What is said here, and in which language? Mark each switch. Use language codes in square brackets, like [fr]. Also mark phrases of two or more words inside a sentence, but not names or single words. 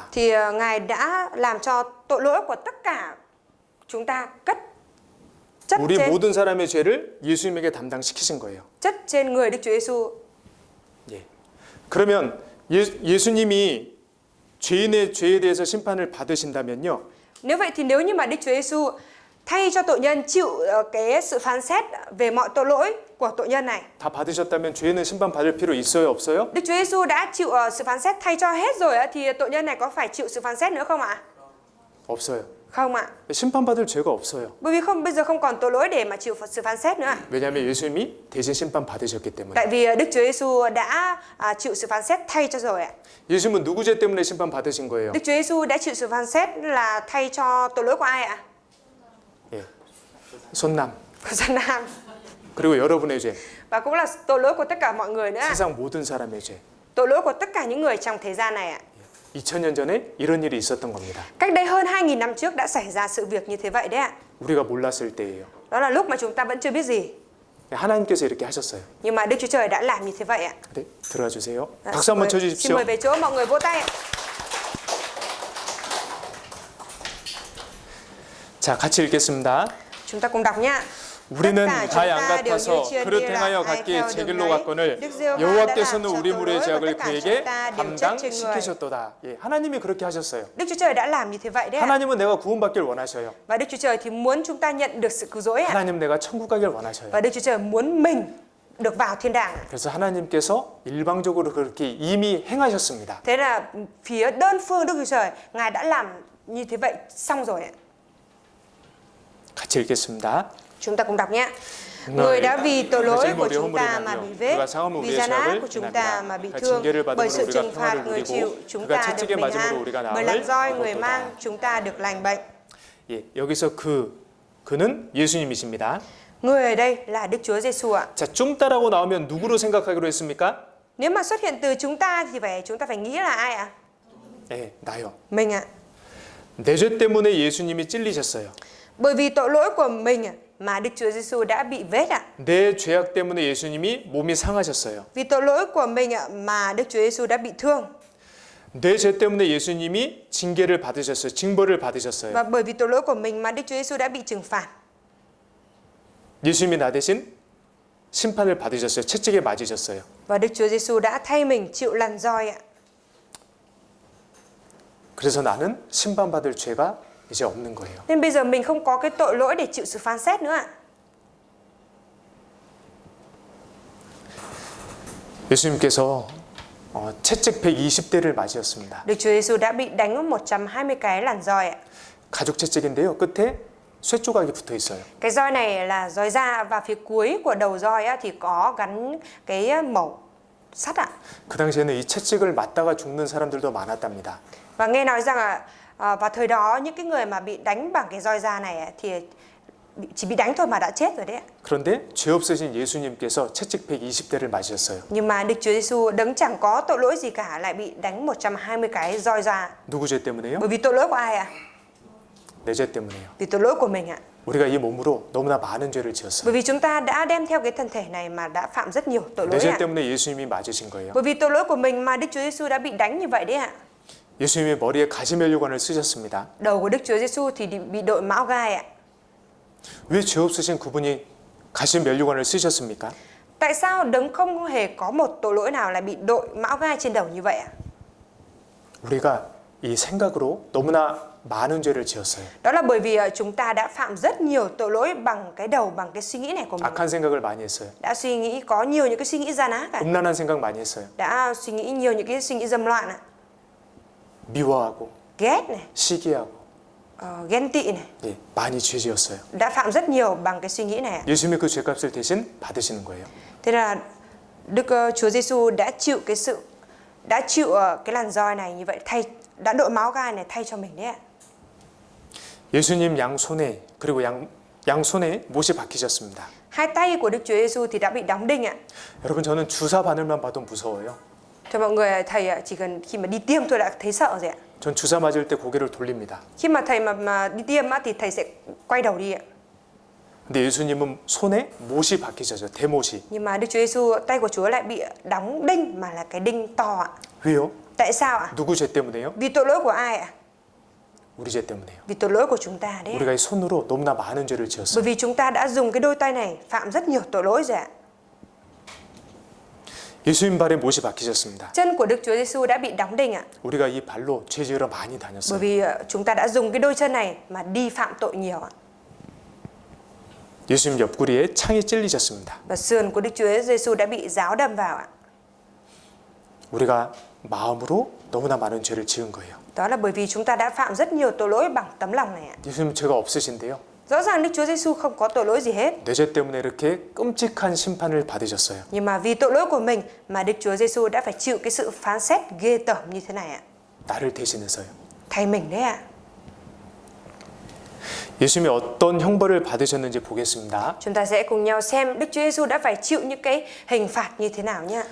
[vi] Thì Ngài đã làm cho tội lỗi của tất cả chúng ta chất [ko] 우리 [vi] trên [ko] 모든 사람의 죄를 예수님에게 담당시키신 거예요. [vi] chất trên người Đức Chúa Giêsu. [ko] 예. 그러면 예수님이 죄인의 죄에 대해서 심판을 받으신다면요. [vi] Nếu vậy thì nếu như mà Đức Chúa Giêsu thay cho tội nhân chịu cái sự phán xét về mọi tội lỗi của tội nhân này, [ko] 다 받으셨다면 죄인은 심판 받을 필요 있어요, 없어요? [vi] Đức Chúa Giêsu đã chịu sự phán xét thay cho hết rồi thì tội nhân này có phải chịu sự phán xét nữa không ạ? [ko] 없어요. [vi] Không ạ. [ko] 심판 받을 죄가 없어요. [vi] Bởi vì bây giờ không còn tội lỗi để mà chịu sự phán xét nữa ạ. [ko] 왜냐하면 예수님이 대신 심판 받으셨기 때문에. [vi] Tại vì Đức Chúa Giêsu đã chịu sự phán xét thay cho rồi ạ. [ko] 예수님은 누구 죄 때문에 심판 받으신 거예요? [vi] Đức Chúa Giêsu đã chịu sự phán xét là thay cho tội lỗi của ai ạ? [ko] 예. 손남. [vi] Của dân Nam. [ko] 그리고 여러분의 죄. [vi] Và cũng là tội lỗi của tất cả mọi người nữa ạ. [ko] 세상 모든 사람의 죄. [vi] Tội lỗi của tất cả những người trong thế gian này ạ. [ko] 2000년 전에 이런 일이 있었던 겁니다. [vi] Cách đây hơn 2000 năm trước đã xảy ra sự việc như thế vậy đấy ạ. [ko] 우리가 몰랐을 때예요. [vi] Đó là lúc mà chúng ta vẫn chưa biết gì. [ko] 하나님께서 이렇게 하셨어요. [vi] Nhưng mà Đức Chúa Trời đã làm như thế vậy ạ. [ko] 네, 들어가 주세요. 박수 한번 쳐 [vi] Xin [ko] 주십시오. [vi] mời về chỗ, mọi người vỗ tay ạ. [ko] 자, 같이 읽겠습니다. [vi] Chúng ta cùng đọc nhá. [ko] 우리는 [vi] tất cả [ko] 다 [vi] chúng [ko] 양 [vi] ta đều [ko] 같아서 [vi] như chiên [ko] 그릇 [vi] đi lạc, [ko] 행하여 [vi] ai [ko] 각기 [vi] theo [ko] 제 [vi] đường [ko] 길로 [vi] nấy. [ko] 갔거늘 [vi] Đức Giê-hô-va đã [ko] 여호와께서는 [vi] làm cho [ko] 우리 [vi] tội [ko] 무리의 [vi] lỗi của [ko] 죄악을 [vi] tất cả chúng [ko] 그에게 [vi] ta đều chất trên người. [ko] 담당시키셨도다. 예, 하나님이 그렇게 하셨어요. [vi] Đức Chúa Trời đã làm như thế vậy đấy ạ. [ko] 하나님은 내가 구원받길 원하셔요. [vi] Và Đức Chúa Trời thì muốn chúng ta nhận được sự cứu rỗi ạ. [ko] 하나님 내가 천국 가길 원하셔요. [vi] Và Đức Chúa Trời muốn mình được vào thiên đàng ạ. [ko] 그래서 하나님께서 일방적으로 그렇게 이미 행하셨습니다. [vi] Thế là phía đơn phương Đức Chúa Trời, Ngài đã làm như thế vậy xong rồi ạ. [ko] 같이 읽겠습니다. [vi] Chúng ta cùng đọc nhé. Người đã vì tội lỗi của chúng ta mà bị vết, vì gian ác của chúng ta mà bị thương, bởi sự trừng phạt người chịu, chúng ta được bình an, bởi làn roi người mang, chúng ta được lành bệnh. [ko] 예, 여기서 그는 예수님이십니다. [vi] Người ở đây là Đức Chúa Giêsu ạ. [ko] 자, 좀 따라고 나오면 누구로 생각하기로 했습니까? [vi] Nếu mà xuất hiện từ chúng ta thì chúng ta phải nghĩ là ai ạ? [ko] 네, 나요. [vi] Mình ạ. [ko] 내 죄 때문에 예수님이 찔리셨어요. [vi] Bởi vì tội lỗi của mình mà Đức Chúa Giêsu đã bị vết ạ. [ko] 내 죄악 때문에 예수님이 몸이 상하셨어요. [vi] Vì tội lỗi của mình mà Đức Chúa Giêsu đã bị thương. [ko] 내 죄 때문에 예수님이 징계를 받으셨어요. 징벌을 받으셨어요. [vi] Và bởi vì tội lỗi của mình mà Đức Chúa Giêsu đã bị trừng phạt. [ko] 예수님이 나 대신 심판을 받으셨어요. 채찍에 맞으셨어요. [vi] Và Đức Chúa Giêsu đã thay mình chịu lần roi ạ. [ko] 그래서 나는 심판받을 죄가 이제 없는 거예요. [vi] Nên bây giờ mình không có cái tội lỗi để chịu sự phán xét nữa ạ. [ko] 예수님께서 채찍 120대를 맞으셨습니다. [vi] Đức Chúa Giêsu đã bị đánh 120 cái lần roi ạ. [ko] 가죽 채찍인데요. 끝에 쇠 조각이 붙어 있어요. [vi] Cái roi này là roi da và phía cuối của đầu roi thì có gắn cái mẩu sắt ạ. [ko] 그 당시에는 이 채찍을 맞다가 죽는 사람들도 많았답니다. [vi] Và nghe nói rằng vào thời đó những cái người mà bị đánh bằng cái roi da này thì chỉ bị đánh thôi mà đã chết rồi đấy ạ. [ko] 그런데 죄 없으신 예수님께서 채찍 120대를 맞으셨어요. [vi] Nhưng mà Đức Chúa Giêsu đấng chẳng có tội lỗi gì cả lại bị đánh 120 cái roi da. [ko] 누구 죄 때문에요? [vi] Bởi vì tội lỗi của ai ạ? [ko] 내 죄 때문에요. [vi] Vì tội lỗi của mình ạ. [ko] 우리가 이 몸으로 너무나 많은 죄를 지었어요. [vi] Bởi vì chúng ta đã đem theo cái thân thể này mà đã phạm rất nhiều tội [ko] 내 [vi] lỗi [ko] 죄 [vi] ạ. [ko] 때문에 예수님이 맞으신 거예요. [vi] Bởi vì tội lỗi của mình mà Đức Chúa Giêsu đã bị đánh như vậy đấy ạ. [ko] 예수님의 머리에 가시면류관을 쓰셨습니다. [vi] Đầu của Đức Chúa Giêsu thì bị đội mão gai ạ. [ko] 왜 죄 없으신 그분이 가시면류관을 쓰셨습니까? [vi] Tại sao đấng không hề có một tội lỗi nào lại bị đội mão gai trên đầu như vậy ạ? [ko] 우리가 이 생각으로 너무나 많은 죄를 지었어요. [vi] Đó là bởi vì chúng ta đã phạm rất nhiều tội lỗi bằng cái đầu, bằng cái suy nghĩ này của mình. [ko] 악한 생각을 많이 했어요. [vi] Đã suy nghĩ có nhiều những cái suy nghĩ gian ác ạ. [ko] 음란한 생각 많이 했어요. [vi] Đã suy nghĩ nhiều những cái suy nghĩ dâm loạn ạ. [ko] 미워하고 [vi] Ghét này, [ko] 시기하고 [vi] ghen tị này. [ko] 예, 많이 죄 지었어요. [vi] Đã phạm rất nhiều bằng cái suy nghĩ này ạ. [ko] 예수님이 그 죄값을 대신 받으시는 거예요. [vi] Thế là Đức Chúa Giêsu đã chịu cái làn roi này như vậy, đã đội máu gai này thay cho mình đấy ạ. [ko] 예수님 양 손에 그리고 양 손에 못이 박히셨습니다. [vi] Hai tay của Đức Chúa Giêsu thì đã bị đóng đinh ạ. [ko] 여러분 저는 주사 바늘만 봐도 무서워요. [vi] Cho mọi người, thầy chỉ cần khi mà đi tiêm thôi đã thấy sợ rồi ạ. [ko] 전 주사 맞을 때 고개를 돌립니다. [vi] Khi mà thầy mà đi tiêm thì thầy sẽ quay đầu đi ạ. [ko] 근데 예수님은 손에 못이 박히셨어요. 대못이. [vi] Nhưng mà Đức Chúa Giêsu, tay của Chúa lại bị đóng đinh mà là cái đinh to ạ. [ko] 왜요? [vi] Tại sao ạ? [ko] 누구 죄 때문에요? [vi] Vì tội lỗi của ai ạ? [ko] 우리 죄 때문에요. [vi] Vì tội lỗi của chúng ta đấy ạ. [ko] 우리가 이 손으로 너무나 많은 죄를 지었어요. [vi] Bởi vì chúng ta đã dùng cái đôi tay này phạm rất nhiều tội lỗi rồi ạ. [ko] 예수님 발에 못이 박히셨습니다. [vi] Chân của Đức Chúa Giêsu đã bị đóng đinh ạ. [ko] 우리가 이 발로 죄 지으러 많이 [vi] Bởi [ko] 다녔어요. [vi] vì chúng ta đã dùng cái đôi chân này mà đi phạm tội nhiều ạ. [ko] 예수님 옆구리에 창이 찔리셨습니다. [vi] Và sườn của Đức Chúa Giêsu đã bị giáo đâm vào ạ. [ko] 우리가 마음으로 너무나 많은 죄를 지은 거예요. [vi] Đó là bởi vì chúng ta đã phạm rất nhiều tội lỗi bằng tấm lòng này ạ. [ko] 예수님 죄가 없으신데요. [vi] Rõ ràng Đức Chúa Giêsu không có tội lỗi gì hết. [ko] 내 죄 때문에 이렇게 끔찍한 심판을 받으셨어요. [vi] Nhưng mà vì tội lỗi của mình mà Đức Chúa Giêsu đã phải chịu cái sự phán xét ghê tởm như thế này ạ. [ko] 나를 대신해서요. [vi] Thay mình đấy ạ. [ko] 예수님이 어떤 형벌을 받으셨는지 보겠습니다. [vi] Chúng ta sẽ cùng nhau xem Đức Chúa Giêsu đã phải chịu những cái hình phạt như thế nào nhá.